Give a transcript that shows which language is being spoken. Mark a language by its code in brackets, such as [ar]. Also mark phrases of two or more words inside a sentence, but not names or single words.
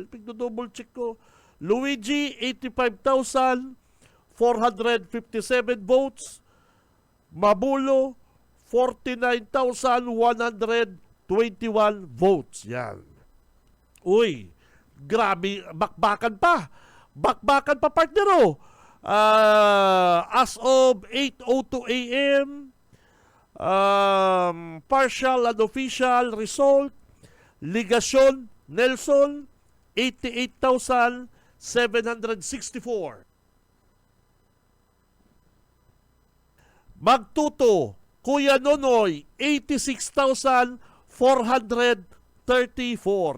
[en] Double check [bik] ko. Luigi, 85,457 votes. Mabulo, 49,121 votes. Yan. Uy, grabe, bakbakan pa, partner. [en] As of 8:02 a.m., partial and official result, [bik] Ligasyon Nelson, 88,764. Magtuto Kuya Nonoy, 86,434.